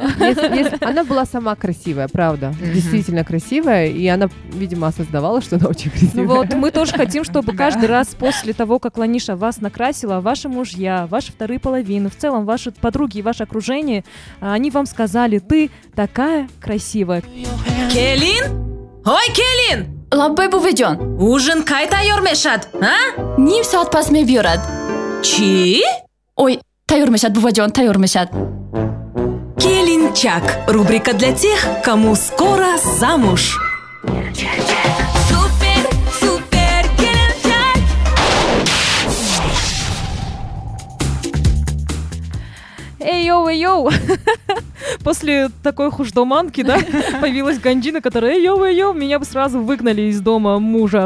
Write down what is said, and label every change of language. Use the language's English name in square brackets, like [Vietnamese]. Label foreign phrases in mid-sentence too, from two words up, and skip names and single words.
[Russian] Она была сама красивая, правда. Действительно красивая, и она, видимо, осознавала, что она очень красивая. Ну вот, мы тоже хотим, чтобы каждый раз после того, как Ланиша вас накрасила, ваши мужья, ваши вторые половины, в целом ваши подруги и ваше окружение, они вам сказали, ты такая красивая. [Tajik] Келин? Ой, Келин! Лаббай буведён. Ужин кай тайёр мешад, а? Ним соат пас мебиёрад. Чи? Ой, тайёр мешад буведён, тайёр мешад. Келинчак. [Russian] Рубрика для тех, кому скоро замуж. Супер, супер, келинчак. Эй-йоу! После такой хуждоманки, да, появилась Ганджина, которая эй-йоу, меня бы сразу выгнали из дома мужа.